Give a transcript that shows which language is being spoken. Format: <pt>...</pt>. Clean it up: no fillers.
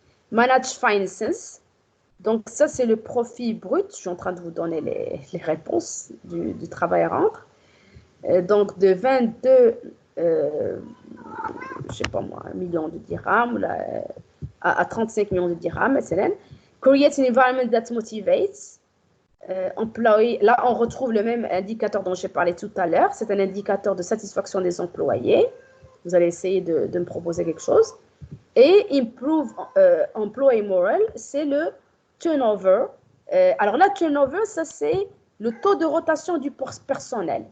<en>Manage finances.</en> <fr>Donc, ça, c'est le profit brut. Je suis en train de vous donner les réponses du travail à rendre. Donc, de 22, je ne sais pas moi, 1 million de dirhams à 35 millions de dirhams, etc.</fr> <en>Create an environment that motivates.</en> <fr>Employee, là, on retrouve le même indicateur dont j'ai parlé tout à l'heure. C'est un indicateur de satisfaction des employés. Vous allez essayer de me proposer quelque chose. Et</fr> <en>improve employee moral,</en> <fr>c'est le turnover. Alors là, turnover, ça c'est le taux de rotation du personnel.</fr>